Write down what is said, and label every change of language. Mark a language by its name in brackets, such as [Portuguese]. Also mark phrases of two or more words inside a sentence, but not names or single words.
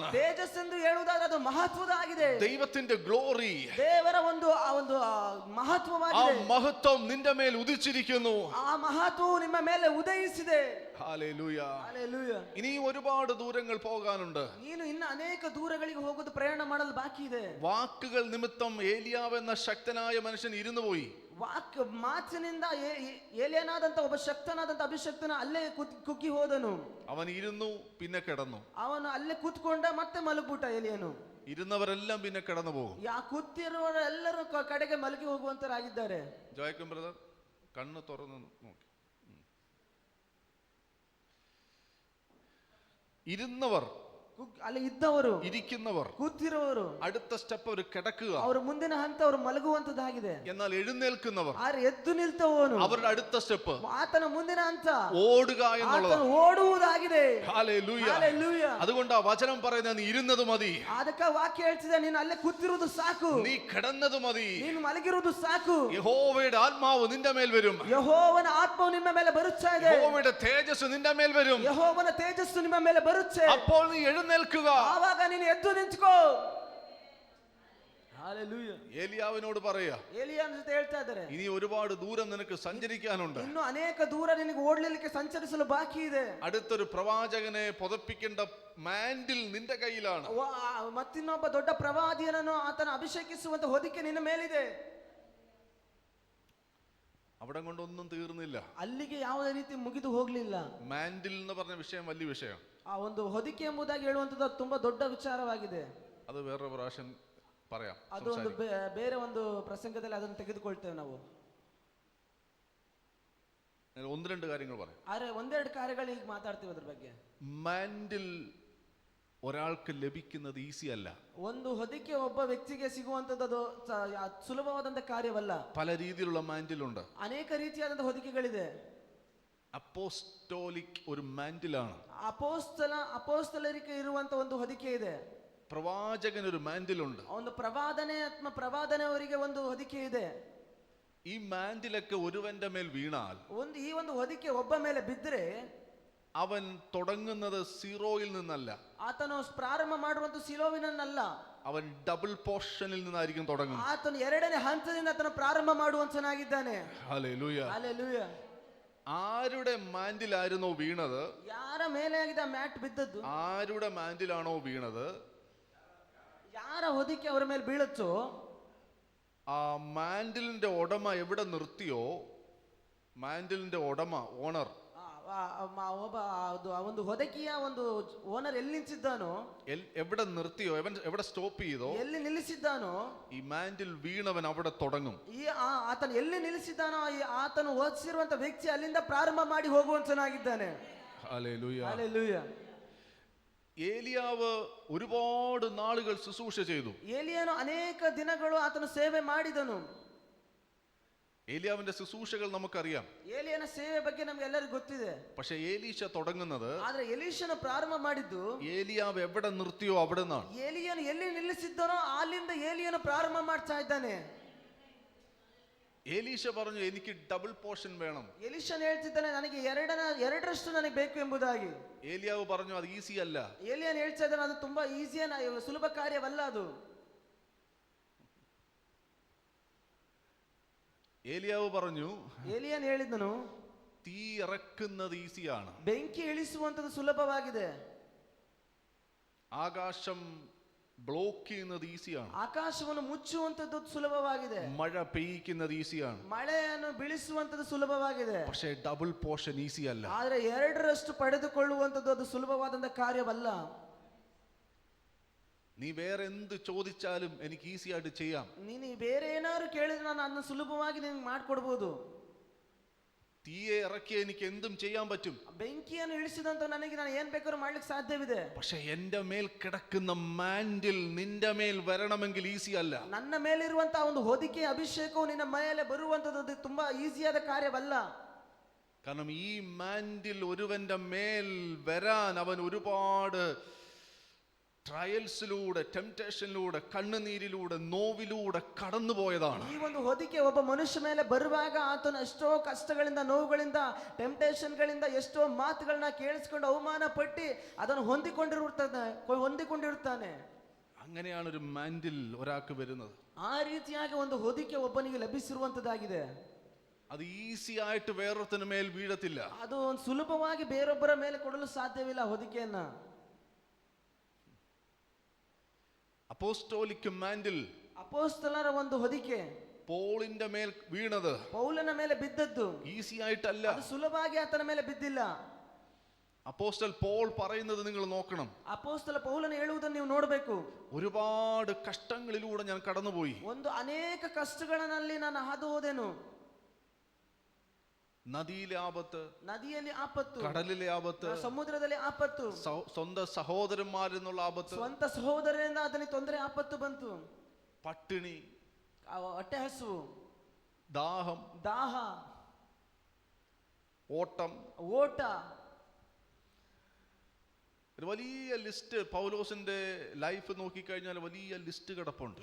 [Kannada] ತೇಜಸ್ ಎಂದು ಹೇಳುವುದಾದ್ರೆ ಅದು ಮಹತ್ವದಾಗಿದೆ. [Malayalam] ദൈവത്തിന്റെ ഗ്ലോറി, [Kannada] ದೇವರ ಒಂದು ಮಹತ್ವವಾಗಿದೆ. [Malayalam] ആ മഹത്വം നിന്റെ മേൽ ഉദിച്ചിരിക്കുന്നു. [Kannada] ಆ ಮಹತ್ವವು ನಿಮ್ಮ ಮೇಲೆ ಉದಯಿಸಿದೆ. [Malayalam] ഹല്ലേലൂയ. [Kannada] ಹಲ್ಲೆಲೂಯ. [Malayalam] ഇനി ഒരുപാട് ദൂരങ്ങൾ പോകാനുണ്ട്. [Kannada] ನೀನು ಇನ್ನು ಅನೇಕ ದೂರಗಳಿಗೆ ಹೋಗೋದು, ಪ್ರಯಾಣ ಮಾಡಲು ಬಾಕಿ ಇದೆ. [Malayalam] വാക്കുകൾ നിമിത്തം ഏലിയാവ് എന്ന ശക്തനായ മനുഷ്യൻ ഇരുന്നു പോയി. [Kannada] ಮಾತಿನಿಂದ ಏಲಿಯನಾದಂತ ಒಬ್ಬ ಶಕ್ತನಾದಂತ ಅಭಿಷಕ್ತನ ಅಲ್ಲೇ ಕುಗ್ಗಿ ಹೋದನು. [Malayalam] അവൻ ഇരുന്നു, പിന്നെ കിടന്നു. [Kannada] ಅವನು ಅಲ್ಲೇ ಕೂತ್ಕೊಂಡ, ಮತ್ತೆ ಮಲಗ್ಬಿಟ್ಟ ಏಲಿಯನು. [Malayalam] ഇരുന്നവരെല്ലാം പിന്നെ കിടന്നു പോകും. [Kannada] ಕೂತಿರುವವರೆಲ್ಲರೂ ಕಡೆಗೆ ಮಲಗಿ ಹೋಗುವಂತರಾಗಿದ್ದಾರೆ. [Malayalam] ജോയ്ക്കും ബ്രദർ കണ്ണ് തുറന്ന് നോക്കി. ഇരുന്നവർ, [Kannada] ಅಲ್ಲಿ ಇದ್ದವರು, [Malayalam] ഇരിക്കുന്നവർ, [Kannada] ಕೂತಿರುವವರು, [Malayalam] അടുത്ത സ്റ്റെപ്പ് അവർ കിടക്കുക. [Kannada] ಅವರ ಮುಂದಿನ ಹಂತ ಅವರು ಮಲಗುವಂತದ್ದಾಗಿದೆ. [Malayalam] എന്നാൽ എഴുന്നേൽക്കുന്നവർ, [Kannada] ಆದ್ರೆ ಎದ್ದು ನಿಲ್ತವನು, [Malayalam] അവരുടെ അടുത്ത സ്റ്റെപ്പ് [Kannada] ಆತನ ಮುಂದಿನ ಹಂತ [Malayalam] ഓടുക എന്നുള്ളത്. [Kannada] ಓಡುವುದಾಗಿದೆ. [Malayalam] ഹല്ലേലൂയ. [Kannada] ಹಲ್ಲೆಲೂಯ. [Malayalam] അതുകൊണ്ട് ആ വചനം പറയുന്നത് നീ ഇരുന്നത് മതി. [Kannada] ಅದಕ್ಕೆ ವಾಕ್ಯ ಹೇಳ್ತಿದೆ, ನೀನು ಅಲ್ಲೇ ಕೂತಿರುವುದು ಸಾಕು. [Malayalam] നീ കിടന്നത് മതി. [Kannada] ನೀನು ಮಲಗಿರುವುದು ಸಾಕು. [Malayalam] യഹോവയുടെ ആത്മാവ് നിന്റെ മേൽ വരും. [Kannada] ಯೆಹೋವನ ಆತ್ಮವು ನಿಮ್ಮ ಮೇಲೆ ಬರುತ್ತಾ ಇದೆ. [Malayalam] യഹോവയുടെ തേജസ് നിന്റെ മേൽ വരും. [Kannada] ಯೆಹೋವನ ತೇಜಸ್ಸು ನಿಮ್ಮ ಮೇಲೆ ಬರುತ್ತೆ. [Malayalam] അപ്പോൾ നീ എഴുന്നേൽക്കുക. [Kannada] ಆವಾಗ ನೀನು ಎದ್ದು ನಿಂತ್ಕೋ. ಹಲ್ಲೆಲೂಯ. [Malayalam] ഏലിയാവിനോട് പറയാ, [Kannada] ಏಲಿಯನ ಜೊತೆ ಹೇಳ್ತಾ ಇದ್ದಾರೆ, [Malayalam] ഇനി ഒരുപാട് ദൂരം നിനക്ക് സഞ്ചരിക്കാനുണ്ട്. [Kannada] ಇನ್ನು ಅನೇಕ ದೂರ ನಿನಗೆ ಓಡಲಿಕ್ಕೆ ಸಂಚರಿಸಲು ಬಾಕಿ ಇದೆ. [Malayalam] അടുത്തൊരു പ്രവാചകനെ പുതപ്പിക്കേണ്ട മാൻഡിൽ നിന്റെ കയ്യിലാണ്. [Kannada] ಮತ್ತಿನ್ನೊಬ್ಬ ದೊಡ್ಡ ಪ್ರವಾದಿಯನನ್ನು ಆತನ ಅಭಿಷೇಕಿಸುವಂತ ಹೊದಿಕೆ ನಿನ್ನ ಮೇಲಿದೆ. [Malayalam] അവിടെ കൊണ്ടൊന്നും തീർന്നില്ല. [Kannada] ಅಲ್ಲಿಗೆ ಯಾವುದೇ ರೀತಿ ಮುಗಿದು ಹೋಗ್ಲಿಲ್ಲ. [Malayalam] മാൻഡിൽ എന്ന് പറഞ്ഞ വിഷയം വലിയ വിഷയം. [Kannada] ಆ ಒಂದು ಹೊದಿಕೆ ಎಂಬುದಾಗಿ ಹೇಳುವಂತದ್ದು ತುಂಬಾ ದೊಡ್ಡ ವಿಚಾರವಾಗಿದೆ. [Malayalam] അത് വേറൊരു പ്രാവശ്യം പറയാം. [Kannada] ಅದು ಒಂದು ಬೇರೆ ಒಂದು ಪ್ರಸಂಗದಲ್ಲಿ ಅದನ್ನು ತೆಗೆದುಕೊಳ್ತೇವೆ ನಾವು. [Malayalam] ഒന്ന് രണ്ട് കാര്യങ്ങൾ പറയാം. [Kannada] ಆದ್ರೆ ಒಂದೆರಡು ಕಾರ್ಯಗಳು ಈಗ ಮಾತಾಡ್ತೀವಿ ಅದ್ರ ಬಗ್ಗೆ. [Malayalam] മാൻഡിൽ ഒരാൾക്ക് ലഭിക്കുന്നത് ഈസി അല്ല. [Kannada] ಒಂದು ಹೊದಿಕೆ ಒಬ್ಬ ವ್ಯಕ್ತಿಗೆ ಸಿಗುವಂತದ್ದು ಸುಲಭವಾದಂತ ಕಾರ್ಯವಲ್ಲ. [Malayalam] പല രീതിയിലുള്ള മാൻഡിൽ ഉണ്ട്. [Kannada] ಅನೇಕ ರೀತಿಯಾದಂತ ಹೊದಿಕೆಗಳಿದೆ. [Malayalam] അപ്പോസ്റ്റോലിക് ഒരു മാൻഡിലാണ്. [Kannada] ಅಪೋಸ್ತಲರಿಗೆ ಇರುವಂತ ಒಂದು ಹೊದಿಕೆ ಇದೆ. [Malayalam] പ്രവാചകൻ ഒരു മാൻഡിലുണ്ട്. [Kannada] ಒಂದು ಪ್ರವಾದನೆ ಅವರಿಗೆ ಒಂದು ಹೊದಿಕೆ ಇದೆ. [Malayalam] ഈ മാൻഡിലൊക്കെ ഒരുവന്റെ മേൽ വീണാൽ, [Kannada] ಈ ಒಂದು ಹೊದಿಕೆ ಒಬ್ಬ ಮೇಲೆ ಬಿದ್ದರೆ, [Malayalam] അവൻ തുടങ്ങുന്നത് സീറോയിൽ നിന്നല്ല. [Kannada] ಆತನು ಪ್ರಾರಂಭ ಮಾಡುವಂತ ಸಿಲೋವಿನಲ್ಲ, [Malayalam] അവൻ [English] double portion [Malayalam] നിന്നായിരിക്കും തുടങ്ങുന്നത്. [Kannada] ಆತನು ಎರಡನೇ ಹಂತದಿಂದ ಆತನು ಪ್ರಾರಂಭ ಮಾಡುವಂತನಾಗಿದ್ದಾನೆ. [Malayalam] ഹല്ലേലൂയ. [Kannada] ಹಲ್ಲೆಲೂಯ. [Malayalam] ആരുടെ മാൻഡിലായിരുന്നോ വീണത്, [Kannada] ಯಾರ ಮೇಲೆ ಆಗಿದೆ ಮ್ಯಾಟ್ ಬಿದ್ದದ್ದು, [Malayalam] ആരുടെ മാൻഡിലാണോ വീണത്, [Kannada] ಯಾರ ಹೊದಿಕೆ ಅವರ ಮೇಲೆ ಬೀಳುತ್ತೋ, [Malayalam] ആ മാൻഡിലിന്റെ ഉടമ എവിടെ നിർത്തിയോ, മാൻഡിലിന്റെ ഉടമ, ഓണർ, [Kannada] ಒಬ್ಬ ಒಂದು ಹೊದಿಕೆಯ ಒಂದು ಓನರ್ ಎಲ್ಲಿ ನಿಲ್ಲಿಸಿದ್ದಾನೋ, [Malayalam] എവിടെ നിർത്തിയോ, എവിടെ സ്റ്റോപ്പ് ചെയ്തോ, [Kannada] ಎಲ್ಲಿ ನಿಲ್ಲಿಸಿದ್ದಾನೋ, [Malayalam] ഈ മാൻഡിൽ വീണവൻ അവിടെ തുടങ്ങും. [Kannada] ಆತನು ಎಲ್ಲಿ ನಿಲ್ಲಿಸಿದ್ದಾನೋ ಆತನು ಓದಿಸಿರುವಂತ ವ್ಯಕ್ತಿ ಅಲ್ಲಿಂದ ಪ್ರಾರಂಭ ಮಾಡಿ ಹೋಗುವಂತನಾಗಿದ್ದಾನೆ. [Malayalam] ഹല്ലേലൂയ. [Kannada] ಹಲ್ಲೆಲೂಯ. [Malayalam] ഏലിയാവ് ഒരുപാട് നാളുകൾ ശുശ്രൂഷ ചെയ്തു. [Kannada] ಏಲಿಯನು ಅನೇಕ ದಿನಗಳು ಆತನು ಸೇವೆ ಮಾಡಿದನು. [Malayalam] ഏലിയാവിന്റെ ശുശ്രൂഷകൾ നമുക്കറിയാം. [Kannada] ಏಲಿಯನ ಸೇವೆ ಬಗ್ಗೆ ನಮ್ಗೆಲ್ಲರಿಗೂ ಗೊತ್ತಿದೆ. [Malayalam] പക്ഷെ ഏലീശ തുടങ്ങുന്നത്, [Kannada] ಆದ್ರೆ ಎಲೀಷನ ಪ್ರಾರಂಭ ಮಾಡಿದ್ದು, [Malayalam] ഏലിയാവ് എവിടെ നിർത്തിയോ അവിടെ നിന്നാണ്. [Kannada] ಏಲಿಯನು ಎಲ್ಲಿ ನಿಲ್ಲಿಸಿದ್ದಾನೋ ಅಲ್ಲಿಂದ ಏಲಿಯನು ಪ್ರಾರಂಭ ಮಾಡ್ತಾ ಇದ್ದಾನೆ. [Malayalam] ഏലീശ പറഞ്ഞു, എനിക്ക് [English] double portion [Malayalam] വേണം. [Kannada] ಎಲೀಷನ್ ಹೇಳ್ತಿದ್ದಾನೆ, ನನಗೆ ಎರಡರಷ್ಟು ನನಗೆ ಬೇಕು ಎಂಬುದಾಗಿ. [Malayalam] ഏലിയാവ് പറഞ്ഞു, അത് ഈസി അല്ല. [Kannada] ಏಲಿಯನ್ ಹೇಳ್ತಾ ಇದ್ದಾನೆ, ಅದು ತುಂಬಾ ಸುಲಭ ಕಾರ್ಯವಲ್ಲ ಅದು. [Malayalam] ഏലിയാവ് പറഞ്ഞു, [Kannada] ಏಲಿಯನ್ ಹೇಳಿದನು, [Malayalam] തീ ഇറക്കുന്നത് ഈസിയാണ്, [Kannada] ಬೆಂಕಿ ಇಳಿಸುವಂತದ್ದು ಸುಲಭವಾಗಿದೆ, [Malayalam] ആകാശം ബ്ലോക്ക് ചെയ്യുന്നത് ഈസിയാണ്, [Kannada] ಆಕಾಶವನ್ನು ಮುಚ್ಚುವಂತದ್ದು ಸುಲಭವಾಗಿದೆ, [Malayalam] മഴ പെയ്യിക്കുന്നത് ഈസിയാണ്, [Kannada] ಮಳೆಯನ್ನು ಬೀಳಿಸುವಂತದ್ದು ಸುಲಭವಾಗಿದೆ. [Malayalam] പക്ഷേ [English] double portion [Malayalam] ഈസി അല്ല. [Kannada] ಆದ್ರೆ ಎರಡರಷ್ಟು ಪಡೆದುಕೊಳ್ಳುವಂತದ್ದು ಅದು ಸುಲಭವಾದಂತ ಕಾರ್ಯವಲ್ಲ. [Malayalam] നീ വേറെ എന്ത് ചോദിച്ചാലും എനിക്ക് ഈസി ആയിട്ട് ചെയ്യാം. [Kannada] ನೀನು ಬೇರೆ ಏನಾದ್ರು ಕೇಳಿದ್ರೆ ನಾನು ಅದನ್ನ ಸುಲಭವಾಗಿ ನಿನಗೆ ಮಾಡ್ಕೊಡ್ಬೋದು. [Malayalam] തീയെ ഇറക്കി എനിക്ക് എന്തും ചെയ്യാൻ പറ്റും. [Kannada] ಬೆಂಕಿಯನ್ನು ಇಳಿಸಿದಂತ ನನಗೆ ನಾನು ಏನ್ ಬೇಕಾದ್ರೂ ಮಾಡ್ಲಿಕ್ಕೆ ಸಾಧ್ಯವಿದೆ. [Malayalam] പക്ഷെ എന്റെ മേൽ കിടക്കുന്ന മാൻഡിൽ നിന്റെ മേൽ വരണമെങ്കിൽ ഈസി അല്ല. [Kannada] ನನ್ನ ಮೇಲಿರುವಂತಹ ಒಂದು ಹೊದಿಕೆ ಅಭಿಷೇಕವು ನಿನ್ನ ಮೇಲೆ ಬರುವಂತದ್ದು ತುಂಬಾ ಈಸಿಯಾದ ಕಾರ್ಯವಲ್ಲ. [Malayalam] കാരണം ഈ മാൻഡിൽ ഒരുവന്റെ മേൽ വരാൻ അവൻ ഒരുപാട് ട്രയൽസിലൂടെ, ടെംപ്റ്റേഷനിലൂടെ, കണ്ണുനീരിലൂടെ, നോവിലൂടെ കടന്നുപോയതാണ്. [Kannada] ಈ ಒಂದು ಹೊದಿಕೆ ಒಬ್ಬ ಮನುಷ್ಯ ಮೇಲೆ ಬರುವಾಗ ಆತನು ಎಷ್ಟೋ ಕಷ್ಟಗಳಿಂದ, ನೋವುಗಳಿಂದ, ಟೆಂಪ್ಟೇಷನ್ಗಳಿಂದ ಎಷ್ಟೋ ಮಾತುಗಳನ್ನ ಕೇಳಿಸ್ಕೊಂಡು ಅವಮಾನ ಪಟ್ಟಿ ಅದನ್ನು ಹೊಂದಿಕೊಂಡಿರುತ್ತಾನೆ. [Malayalam] അങ്ങനെയാണ് ഒരു മാൻഡിൽ ഒരാൾക്ക് വരുന്നത്. [Kannada] ಆ ರೀತಿಯಾಗಿ ಒಂದು ಹೊದಿಕೆ ಒಬ್ಬನಿಗೆ ಲಭಿಸಿರುವಂತದ್ದಾಗಿದೆ. [Malayalam] അത് ഈസി ആയിട്ട് വേറൊരുത്തನ മേൽ വീഴത്തില്ല. [Kannada] ಅದು ಒಂದು ಸುಲಭವಾಗಿ ಬೇರೊಬ್ಬರ ಮೇಲೆ ಕೊಡಲು ಸಾಧ್ಯವಿಲ್ಲ ಹೊದಿಕೆಯನ್ನ. [English] apostolic mantle, [Kannada] ಅಪೊಸ್ತಲರ ಒಂದು ಹೊದಿಕೆ [Malayalam] പോളിന്റെ മേൽ വീണത് [Kannada] ಪೌಲನ ಮೇಲೆ ಬಿದ್ದದ್ದು [Malayalam] ഈസി ആയിട്ടല്ല. [Kannada] ಅದು ಸುಲಭವಾಗಿ ಆತನ ಮೇಲೆ ಬಿದ್ದಿಲ್ಲ. [Malayalam] അപ്പോസ്റ്റൽ പോൾ പറയുന്നത് നിങ്ങൾ നോക്കണം. [Kannada] ಅಪೊಸ್ತಲ ಪೌಲನ ಹೇಳುವುದನ್ನು ನೀವು ನೋಡಬೇಕು. [Malayalam] ഒരുപാട് കഷ്ടങ്ങളിലൂടെ ഞാൻ കടന്നുപോയി. [Kannada] ಒಂದು ಅನೇಕ ಕಷ್ಟಗಳಲ್ಲಿ ನಾನು ಹಾದು ಹೋದೆನು. [Malayalam] നദിയിലെ ആപത്ത്, [Kannada] ನದಿಯಲ್ಲಿ ಆಪತ್ತು, [Malayalam] കടലിലെ ಆಪತ್ತು, [Kannada] ಸಮುದ್ರದಲ್ಲಿ ಆಪತ್ತು, [Malayalam] സ്വന്തം സഹോദരന്മാരിൽ നിന്നുള്ള ആപത്ത്, [Kannada] ಸ್ವಂತ ಸಹೋದರರಿಂದ ಅದಕ್ಕೆ ತೊಂದರೆ ಆಪತ್ತು ಬಂತು. [Malayalam] പട്ടിണി, [Kannada] ಹೊಟ್ಟೆ ಹಸುವು, [Malayalam] ദാഹം, [Kannada] ದಾಹ, [Malayalam] ഓട്ടം, [Kannada] ಓಟ. [Malayalam] ഒരു വലിയ ലിസ്റ്റ് പൗലോസിന്റെ ലൈഫ് നോക്കിക്കഴിഞ്ഞാൽ വലിയ ലിസ്റ്റ് കിടപ്പുണ്ട്.